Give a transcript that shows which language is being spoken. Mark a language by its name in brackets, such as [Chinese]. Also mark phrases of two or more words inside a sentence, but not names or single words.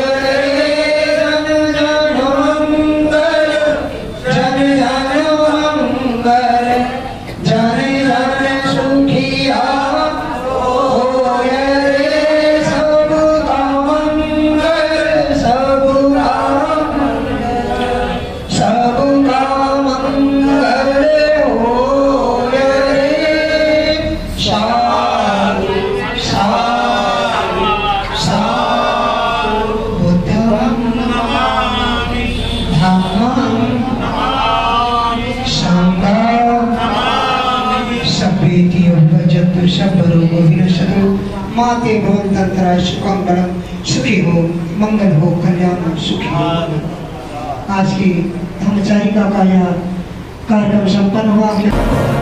[Hindi] जन जन मंगल, जन जन मंगल, जन जन सुखिया होए। सबका मंगल, सबका सबका मंगल होए। [Pali] साधु साधु साधु, बुद्धं नमामि, धम्मं नमामि, संघं नमामि। सभ्येति उपजतु सर्वरोगो विनश्यतु, माते भवन्तन्तराय सुखं बलं। [Hindi] सुखी हो, मंगल हो, कल्याण हो, सुखी हो। आज की धर्मचारिका का यह कार्यक्रम संपन्न हुआ।